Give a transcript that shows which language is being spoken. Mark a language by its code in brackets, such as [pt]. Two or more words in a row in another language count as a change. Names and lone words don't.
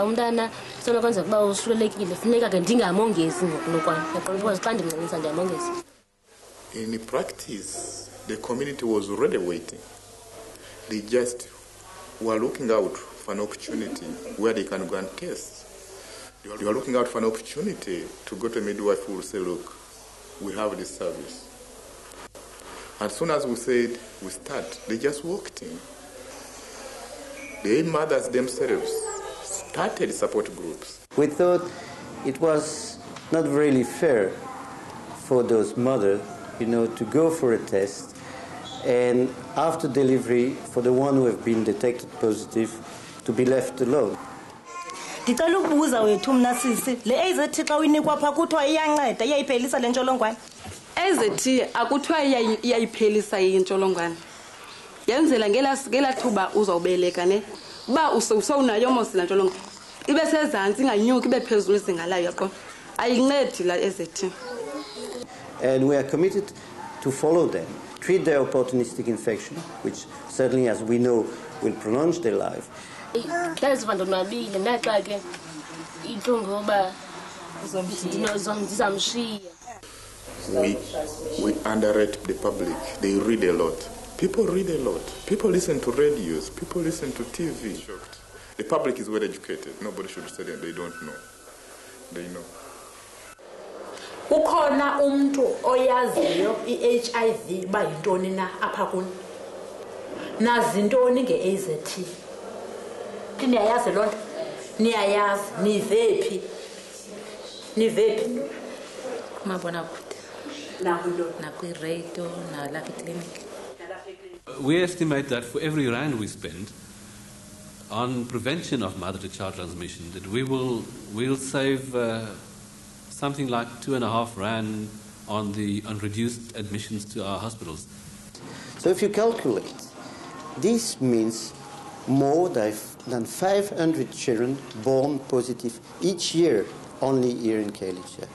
[xh] umntana sonokwenza kuba usulelekile funeka ke ndingamongezi ngokunokwana because xa ndimncancisa ndiyamongeza. [en] In practice, the community was already waiting. They just were looking out for an opportunity where they can go and test. They were looking out for an opportunity to go to a midwife who will say, look, we have this service. As soon as we said we start, they just walked in. The mothers themselves started support groups. We thought it was not really fair for those mothers, to go for a test, and after delivery, for the one who have been detected positive, to be left alone. [xh] Ndicela ukubuza wethu mna sisi le AZT xa uyinikwa pha kuthiwa iyanceda iyayiphelisa le ntsholongwane. AZT akuthiwa iyayiphelisa intsholongwane. Yenzela ngela thuba uzawubeleka ne uba usowunayo mos la ntsholongwane ibe sezantsi inganyuki ibe phezulu izinga layo yaqo ayincedi la AZT. [en] And we are committed to follow them, treat their opportunistic infection, which certainly, as we know, will prolong their life. We underrate the public. They read a lot. People read a lot. People listen to radios. People listen to TV. The public is well educated. Nobody should say that they don't know. They know. [xh] Ukhona umuntu oyaziyo iHIV ba yintoni na apha kuni nazi intoni ngeAZT niyayazi lonto niyayazi nivephi mabona kude na kwi radio na la clinic. [en] We estimate that for every rand we spend on prevention of mother-to-child transmission, that we'll save something like 2.5 rand on reduced admissions to our hospitals. So if you calculate, this means more than 500 children born positive each year, only here in Khayelitsha.